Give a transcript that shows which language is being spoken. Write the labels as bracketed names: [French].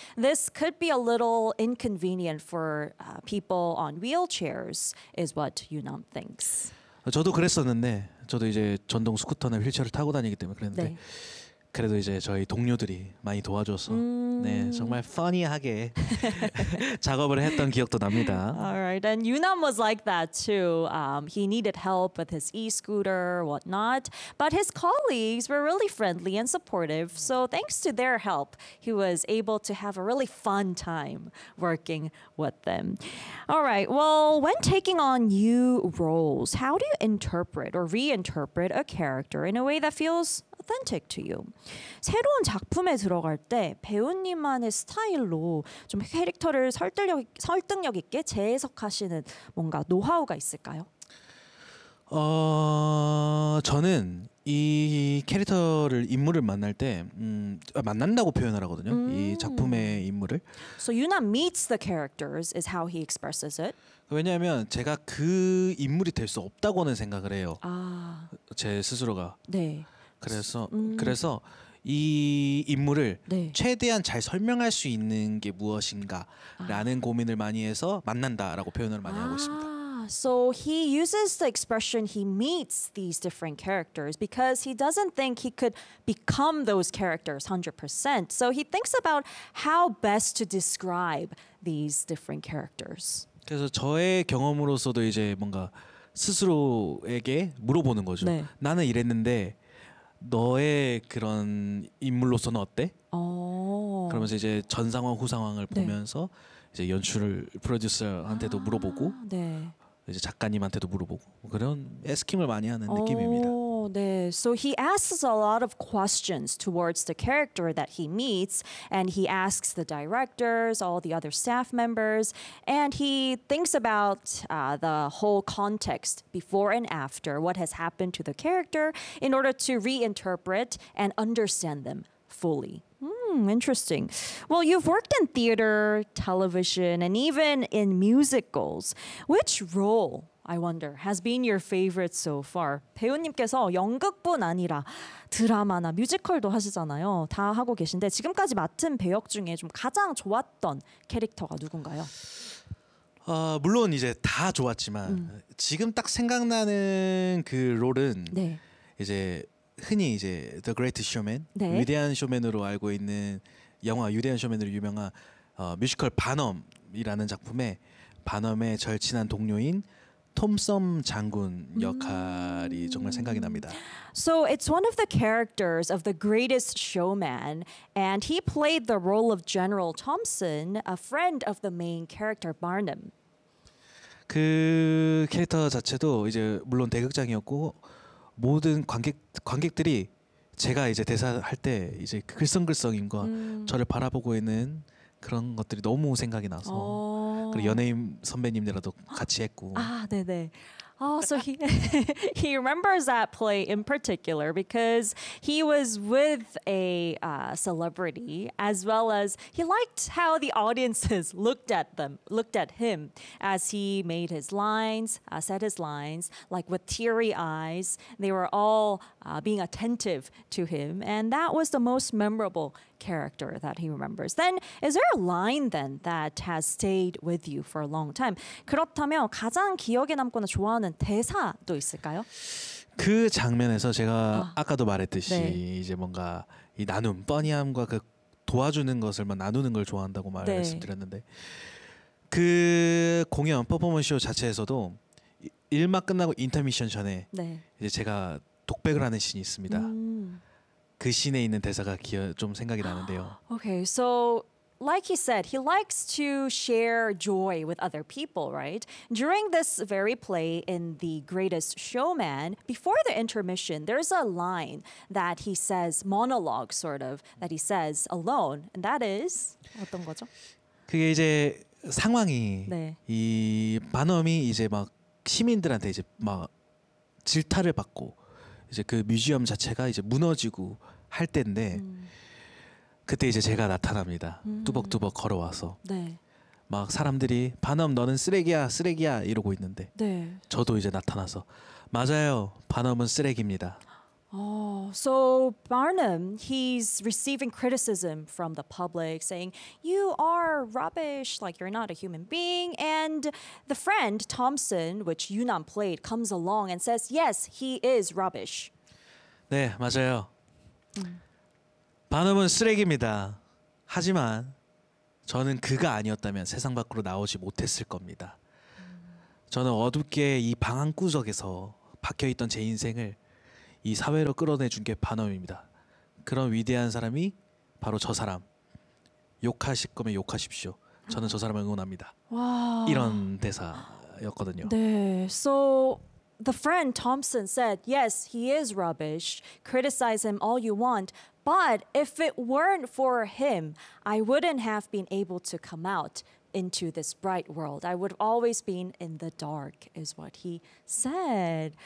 [English] This could be a little inconvenient for people on wheelchairs, is what Yoo-nam thinks. [Korean] 저도 그랬었는데, 저도 이제 전동 스쿠터나 휠체어를 타고 다니기 때문에 그랬는데. 네. 그래도 이제 저희 동료들이 많이 도와줘서 네, 정말 funny하게 작업을 했던 기억도 납니다. [English] Alright, and Yoo-nam was like that too. He needed help with his e-scooter, whatnot. But his colleagues were really friendly and supportive. So thanks to their help, he was able to have a really fun time working with them. Alright, well, when taking on new roles, how do you interpret or reinterpret a character in a way that feels authentic to you? [Korean] 새로운 작품에 들어갈 때 배우님만의 스타일로 좀 캐릭터를 설득력 있게 재해석하시는 뭔가 노하우가 있을까요? 저는 이 캐릭터를 인물을 만날 때 만난다고 표현을 하거든요. 이 작품의 인물을. [English] So Yoo-nam meets the characters is how he expresses it. [Korean] 왜냐하면 제가 그 인물이 될 수 없다고는 생각을 해요. 아. 제 스스로가. 네. 그래서 이 인물을 네. 최대한 잘 설명할 수 있는 게 무엇인가라는 아. 고민을 많이 해서 만난다라고 표현을 많이 하고 있습니다. [English] So he uses the expression he meets these different characters because he doesn't think he could become those characters 100%. So he thinks about how best to describe these different characters. [Korean] 그래서 저의 경험으로서도 이제 뭔가 스스로에게 물어보는 거죠. 네. 나는 이랬는데 너의 그런 인물로서는 어때? 그러면서 이제 전 상황 후 상황을 네. 보면서 이제 연출을 프로듀서한테도 물어보고 네. 이제 작가님한테도 물어보고 그런 에스킹을 많이 하는 느낌입니다. 네. [English] So he asks a lot of questions towards the character that he meets, and he asks the directors, all the other staff members, and he thinks about the whole context before and after, what has happened to the character, in order to reinterpret and understand them fully. Interesting. Well, you've worked in theater, television, and even in musicals. Which role, I wonder, has been your favorite so far? [Korean] 배우님께서 연극뿐 아니라 드라마나 뮤지컬도 하시잖아요. 다 하고 계신데 지금까지 맡은 배역 중에 좀 가장 좋았던 캐릭터가 누군가요? 물론 이제 다 좋았지만 지금 딱 생각나는 그 롤은 네. 이제 흔히 이제 The Great Showman, 네. 위대한 쇼맨으로 알고 있는 영화 위대한 쇼맨으로 유명한 뮤지컬 반엄이라는 작품에 반엄의 절친한 동료인 톰썸 장군 역할이 정말 생각이 납니다. [English] So it's one of the characters of The Greatest Showman, and he played the role of General Thompson, a friend of the main character Barnum. [Korean] 그 캐릭터 자체도 이제 물론 대극장이었고. 모든 관객들이 제가 이제 대사할 때 이제 글썽글썽임과 저를 바라보고 있는 그런 것들이 너무 생각이 나서 그리고 연예인 선배님들하고 같이 했고 아 네네 [English] so he remembers that play in particular because he was with a celebrity as well as he liked how the audiences looked at him as he made his lines, said his lines, like with teary eyes. They were all being attentive to him, and that was the most memorable character that he remembers. Then, is there a line then that has stayed with you for a long time? [Korean] 그렇다면 가장 기억에 남거나 좋아하는 대사도 있을까요? 그 장면에서 제가 아까도 말했듯이 네. 이제 뭔가 이 나눔, 뻔히함과 그 도와주는 것을 막 나누는 걸 좋아한다고 말을 네. 말씀드렸는데 그 공연 퍼포먼스 쇼 자체에서도 1막 끝나고 인터미션 전에 네. 이제 제가 독백을 하는 신이 있습니다. 그 신에 있는 대사가 좀 생각이 나는데요. [English] Okay, so like he said, he likes to share joy with other people, right? During this very play in The Greatest Showman, before the intermission, there's a line that he says, monologue sort of, that he says alone, and that is [Korean] 어떤 거죠? 그게 이제 상황이 네. 이 반엄이 이제 막 시민들한테 이제 막 질타를 받고 이제 그 뮤지엄 자체가 이제 무너지고 할 때인데 그때 이제 제가 나타납니다. 뚜벅뚜벅 걸어와서 네. 막 사람들이 반엄 너는 쓰레기야 이러고 있는데 네. 저도 이제 나타나서 맞아요 반엄은 쓰레기입니다. [English] So Barnum, he's receiving criticism from the public saying you are rubbish, like you're not a human being. And the friend Thompson, which Yunnam played, comes along and says, yes, he is rubbish. [Korean] 네, 맞아요. 반음은 쓰레기입니다. 하지만 저는 그가 아니었다면 세상 밖으로 나오지 못했을 겁니다. 저는 어둡게 이 방 한 구석에서 박혀있던 제 인생을 이 사회로 끌어내준 게 반엄입니다. 그런 위대한 사람이 바로 저 사람. 욕하실 거면 욕하십시오. 저는 저 사람을 응원합니다. 와. 이런 대사였거든요. 네. [English] So the friend Thompson said, yes, he is rubbish. Criticize him all you want. But if it weren't for him, I wouldn't have been able to come out into this bright world. I would have always been in the dark, is what he said.